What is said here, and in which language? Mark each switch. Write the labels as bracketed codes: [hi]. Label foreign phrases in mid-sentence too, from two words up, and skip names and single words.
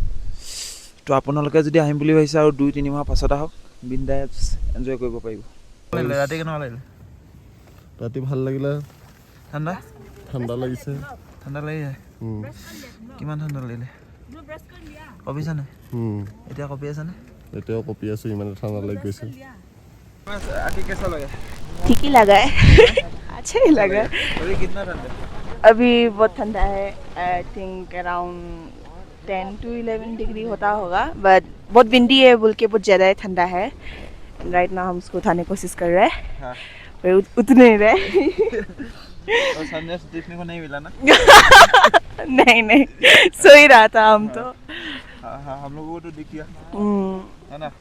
[as] তো আপোনালোকে যদি আহিম বুলি ভাবিছে আৰু 2-3 মাহ পাছত আহক, বিন্দাছ এনজয় কৰিব পাৰিব। ৰাতি কেনেকুৱা লাগিলে? ৰাতি ভাল লাগিলে, ঠাণ্ডা লাগিছে। ঠাণ্ডা লাগিছে? কিমান ঠাণ্ডা লাগিলে কবিছা নাই? এতিয়া কপি আছেনে? এতিয়াও কপি আছো, ইমান ঠাণ্ডা লাগি গৈছে। [hi] आके कैसा लगा? ठीक ही लगा है अच्छा ही लगा। अभी कितना ठंडा? अभी बहुत ठंडा है, [en] I think around 10 to 11 degree [hi] होता होगा, बट बहुत विंडी है बोल के बहुत ज़्यादा ठंडा है। [en] right now [hi] हम उसको उठाने की कोशिश कर रहे हैं, हाँ। पर उतर नहीं रहे। और सनराइज देखने को नहीं मिला ना? नहीं सो ही रहा था हम तो। हाँ हम लोगों को तो दिख गया है ना?